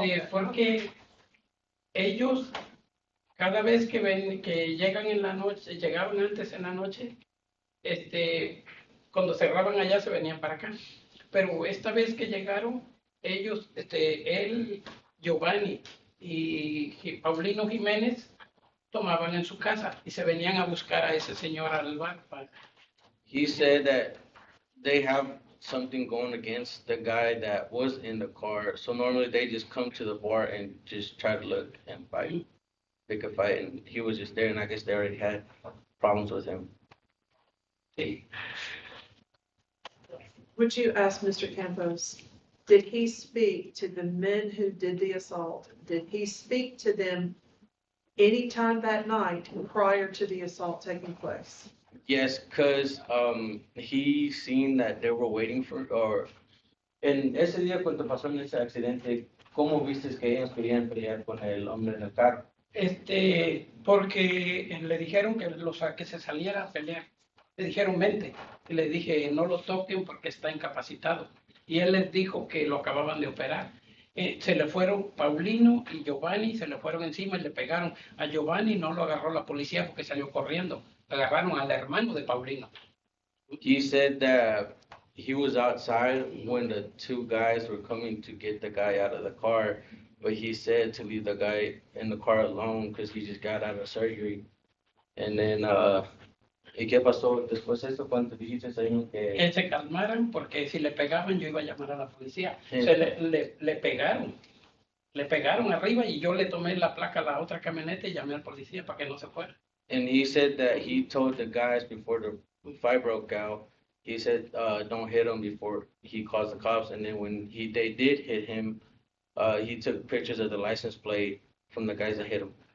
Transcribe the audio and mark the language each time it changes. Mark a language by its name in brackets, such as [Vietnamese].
[Spanish] Porque ellos cada vez que ven que llegan en la noche, llegaban antes en la noche, cuando cerraban allá se venían para acá. Pero esta vez que llegaron, ellos, él, Giovanni y Paulino Jiménez tomaban en su casa y se venían a buscar a ese señor al bar. [English] He said that they have something going against the guy that was in the car. So normally they just come to the bar and just try to look and fight. They could fight and he was just there and I guess they already had problems with him. [Spanish] Sí. [English] Would you ask Mr. Campos, did he speak to the men who did the assault? Did he speak to them anytime that night prior to the assault taking place? Yes, because he seen that they were waiting for, or [Spanish] en ese día cuando pasó en ese accidente, ¿cómo viste que ellos querían pelear con el hombre en el carro? Porque le dijeron que se saliera a pelear. Le dijeron, vente. Y le dije, no lo toquen porque está incapacitado. Y él les dijo que lo acababan de operar. Se le fueron Paulino y Giovanni, se le fueron encima y le pegaron. A Giovanni no lo agarró la policía porque salió corriendo. Agarraron al hermano de Paulino. [English] He said that he was outside when the two guys were coming to get the guy out of the car, but he said to leave the guy in the car alone because he just got out of surgery. And then, [Spanish] ¿y qué pasó después de eso cuando dijiste ahí que... Que se calmaran porque si le pegaban yo iba a llamar a la policía. Le pegaron. Le pegaron arriba y yo le tomé la placa a la otra camioneta y llamé al policía para que no se fuera. [English] And he said that he told the guys before the fight broke out, he said, don't hit him before he calls the cops. And then when they did hit him, he took pictures of the license plate from the guys that hit him.